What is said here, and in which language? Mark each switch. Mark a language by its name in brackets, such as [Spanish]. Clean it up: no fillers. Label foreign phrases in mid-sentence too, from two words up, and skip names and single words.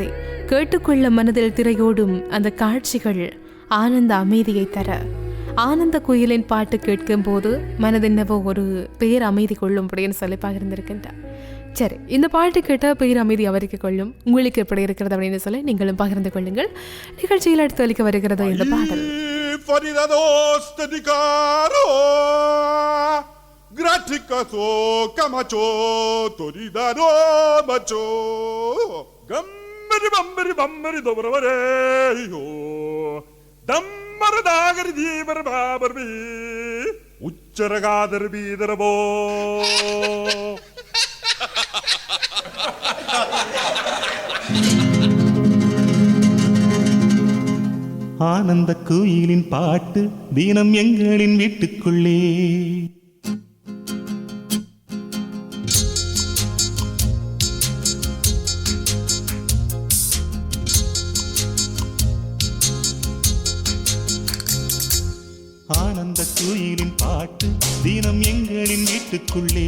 [Tamil] கேட்டுக்கொள்ள மனதில் திரையோடும் அந்த காட்சிகள் ஆனந்த அமைதியை தர, ஆனந்த குயிலின் பாட்டு கேட்கும் போது மனதென்னவோ ஒரு பேர் அமைதி கொள்ளும் அப்படின்னு சொல்லி பகிர்ந்திருக்கின்றார். சரி, இந்த பாட்டு கேட்ட பேர் அமைதி அவருக்கு கொள்ளும். உங்களுக்கு எப்படி இருக்கிறது அப்படின்னு சொல்லி நீங்களும் பகிர்ந்து கொள்ளுங்கள். நிகழ்ச்சியில் அடுத்து அளிக்க வருகிறது இந்த பாடல். Graticaso camacho toridaro macho gammari bammari bammari dobravare yo dammar dagar jeevar babar bi uchcharagadar bidarbo ஆனந்த கோயிலின் பாட்டு தினம் எங்களின் வீட்டுக்குள்ளே. ஆனந்த கோயிலின் பாட்டு தினம் எங்களின் வீட்டுக்குள்ளே.